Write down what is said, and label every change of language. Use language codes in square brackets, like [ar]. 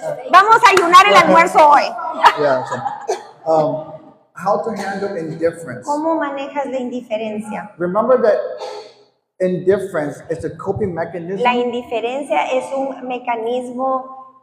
[es] Vamos a ayunar el almuerzo hoy. [en] Yeah, so, how to handle indifference. [es] ¿Cómo manejas la indiferencia? [en] Remember that indifference is a coping mechanism. [es] La indiferencia es un mecanismo.